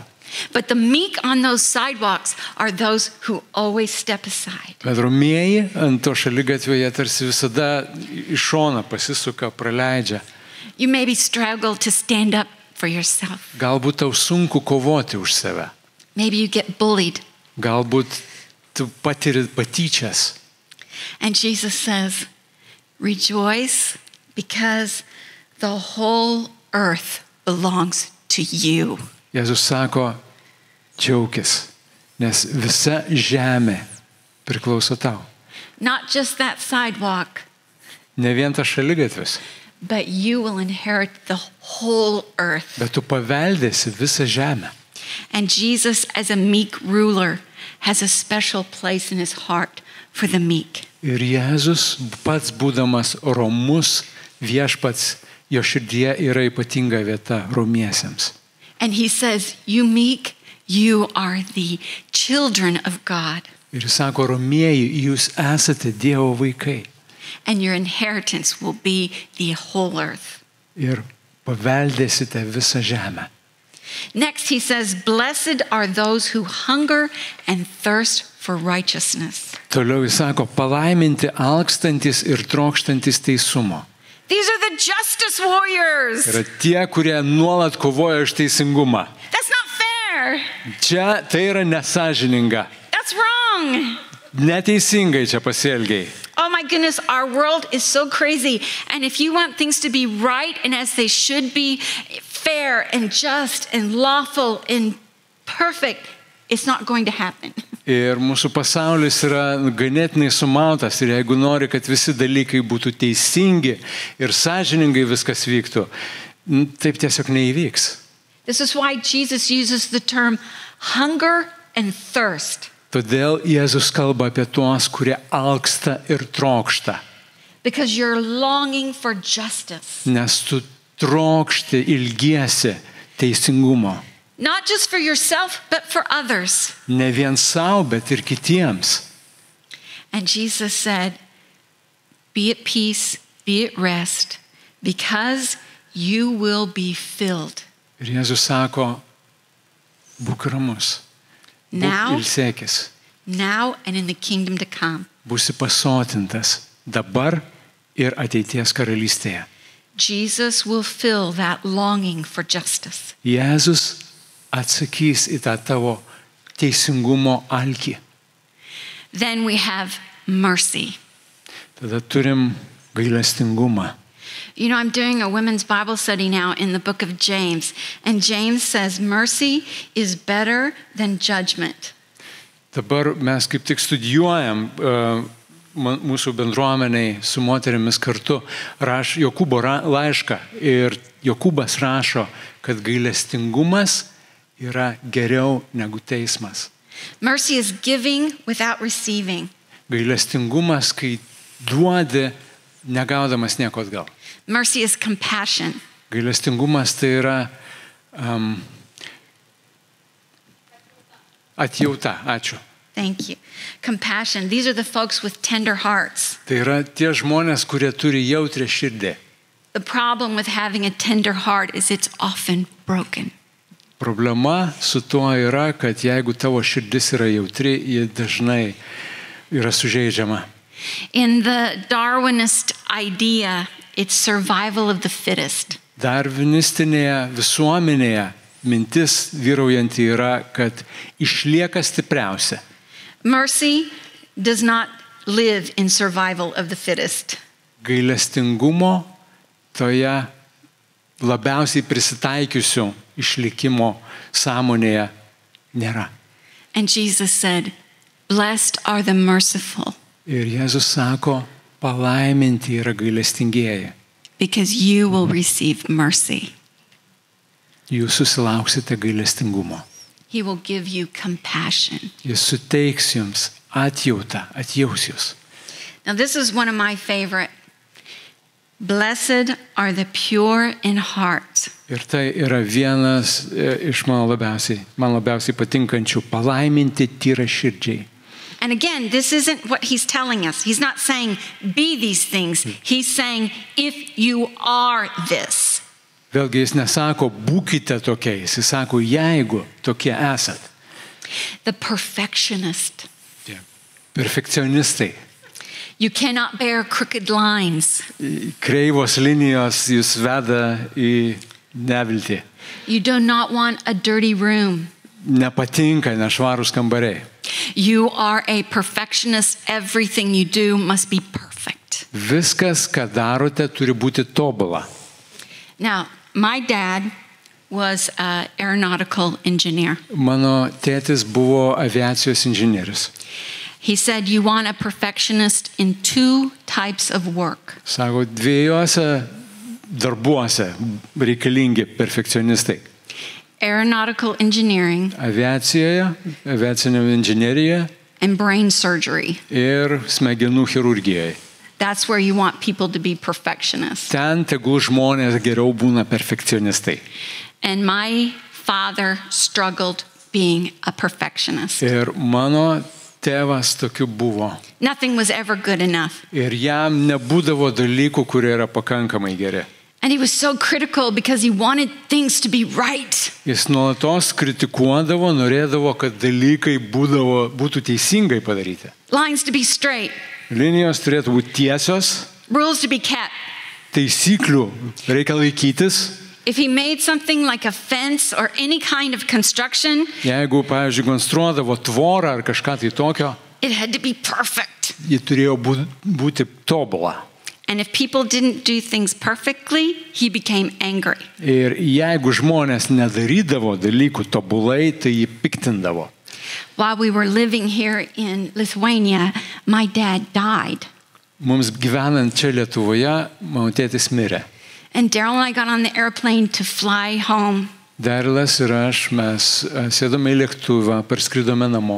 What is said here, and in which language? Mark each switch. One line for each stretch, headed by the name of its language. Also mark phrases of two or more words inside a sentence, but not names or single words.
English: But the meek on those sidewalks are those who always step aside.
Lithuanian: Bet romieji ant to šaligatvio jie tarsi visada iš šono pasisuka, praleidžia.
English: You maybe struggle to stand up for yourself.
Lithuanian: Galbūt tau sunku kovoti už save.
English: Maybe you get bullied.
Lithuanian: Galbūt tu patiri patyčias.
English: And Jesus says, rejoice because the whole earth belongs to you.
Lithuanian: Jėzus sako, džiaukis, nes visa žemė priklauso tau.
English: Not just that sidewalk,
Lithuanian: Ne vien tas šaligatvis,
English: but you will inherit the whole earth.
Lithuanian: bet tu paveldėsi visą žemę.
English: And Jesus, as a meek ruler, has a special place in his heart for the meek.
Lithuanian: Ir Jėzus pats būdamas romus viešpats, jo širdyje yra ypatinga vieta romiesiems.
English: And he says, you meek, you are the children of God.
Lithuanian: Ir jis sako, romieji, jūs esate Dievo vaikai.
English: And your inheritance will be the whole earth.
Lithuanian: Ir paveldėsite visą žemę.
English: Next, he says, blessed are those who hunger and thirst for righteousness.
Lithuanian: Toliau jis sako, palaiminti alkstantis ir trokštantis teisumo.
English: These are the justice warriors.
Lithuanian: Yra tie, kurie nuolat kovoja už teisingumą.
English: That's not fair.
Lithuanian: Čia tai yra nesąžininga.
English: That's wrong.
Lithuanian: Neteisingai čia pasielgiai.
English: Oh my goodness, our world is so crazy. And if you want things to be right and as they should be, fair and just and lawful and perfect, it's not going to happen.
Lithuanian: Ir mūsų pasaulis yra ganėtinai sumautas ir jeigu nori, kad visi dalykai būtų teisingi ir sąžiningai viskas vyktų, taip tiesiog neįvyks.
English: This is why Jesus uses the term hunger and thirst.
Lithuanian: Todėl Jėzus kalba apie tuos, kurie alksta ir trokšta.
English: Because you're longing for justice.
Lithuanian: Nes tu trokšti, ilgiesi teisingumo.
English: Not just for yourself, but for others.
Lithuanian: Ne vien savo, bet ir kitiems.
English: And Jesus said, be at peace, be at rest, because you will be filled.
Lithuanian: Ir Jėzus sako, būk ramus, būk ilsėkis.
English: Now and in the kingdom to come.
Lithuanian: Būsi pasotintas dabar ir ateities karalystėje.
English: Jesus will fill that longing for justice.
Lithuanian: Jėzus atsakys į tą tavo teisingumo alkį.
English: Then we have mercy.
Lithuanian: Tada turim gailestingumą.
English: You know, I'm doing a women's Bible study now in the book of James, and James says mercy is better than judgment.
Lithuanian: Dabar mes kaip tik studijuojam mūsų bendruomeniai su moterimis kartu Jokūbo laišką ir Jokūbas rašo, kad gailestingumas yra geriau negu teismas.
English: Mercy is giving without receiving.
Lithuanian: Gailestingumas, kai duodi negaudamas nieko atgal.
English: Mercy is compassion.
Lithuanian: Gailestingumas tai yra atjauta. Ačiū.
English: Thank you. Compassion. These are the folks with tender hearts.
Lithuanian: Tai yra tie žmonės, kurie turi jautrią širdį.
English: The problem with having a tender heart is it's often broken.
Lithuanian: Problema su tuo yra, kad jeigu tavo širdis yra jautri, ji dažnai yra sužeidžiama.
English: In the Darwinist idea, it's survival of the fittest.
Lithuanian: Darwinistinėje visuomenėje mintis vyraujanti yra, kad išlieka stipriausia.
English: Mercy does not live in survival of the fittest.
Lithuanian: Gailestingumo toje labiausiai prisitaikiusių išlikimo sąmonėje nėra.
English: And Jesus said, blessed are the merciful.
Lithuanian: Ir Jėzus sako, palaiminti yra gailestingieji.
English: Because you will receive mercy.
Lithuanian: Jūs susilauksite gailestingumo.
English: He will give you compassion.
Lithuanian: Jis suteiks jums atjautą, atjaus jūs.
English: Now this is one of my favorite. Blessed are the pure in heart.
Lithuanian: Ir tai yra vienas iš man labiausiai patinkančių, palaiminti tyra širdžiai.
English: And again, this isn't what he's telling us. He's not saying be these things. He's saying if you are this.
Lithuanian: Vėlgi jis nesako būkite tokiais, jis sako jeigu tokie esat.
English: The perfectionist.
Lithuanian: Perfekcionistai.
English: You cannot bear crooked lines.
Lithuanian: Kreivos linijos jūs veda į neviltį.
English: You do not want a dirty room.
Lithuanian: Nepatinka nešvarūs kambariai.
English: You are a perfectionist. Everything you do must be perfect.
Lithuanian: Viskas, ką darote, turi būti tobula.
English: Now, my dad was an aeronautical engineer.
Lithuanian: Mano tėtis buvo aviacijos inžinierius.
English: He said you want a perfectionist in two types of work.
Lithuanian: Sako, dviejose darbuose reikalingi perfekcionistai.
English: aeronautical engineering,
Lithuanian: aviacijoje, aviacinė inžinierija
English: and brain surgery.
Lithuanian: ir smegenų chirurgijoje.
English: That's where you want people to be perfectionists.
Lithuanian: Ten tegul žmonės geriau būna perfekcionistai.
English: And my father struggled being a perfectionist.
Lithuanian: Ir mano tėvas tokiu buvo.
English: Nothing was ever good enough.
Lithuanian: Ir jam nebūdavo dalykų, kurie yra pakankamai geri.
English: And he was so critical because he wanted things to be right.
Lithuanian: Jis nuolatos kritikuodavo, norėdavo, kad dalykai būtų teisingai padaryti.
English: Lines to be straight,
Lithuanian: Linijos turėtų būti tiesios,
English: rules to be kept.
Lithuanian: taisyklių reikia laikytis.
English: If he made something like a fence or any kind of construction,
Lithuanian: Jeigu, pavyzdžiui, konstruodavo tvorą ar kažką tai tokio,
English: it had to be perfect.
Lithuanian: ji turėjo būti tobula.
English: And if people didn't do things perfectly, he became angry.
Lithuanian: Ir jeigu žmonės nedarydavo dalykų tobulai, tai jį piktindavo.
English: While we were living here in Lithuania, my dad died.
Lithuanian: Mums gyvenant čia Lietuvoje, mano tėtis mirė.
English: And Daryl and I got on the airplane to fly home.
Lithuanian: Darilas ir aš, mes sėdome į lėktuvą, parskridome namo.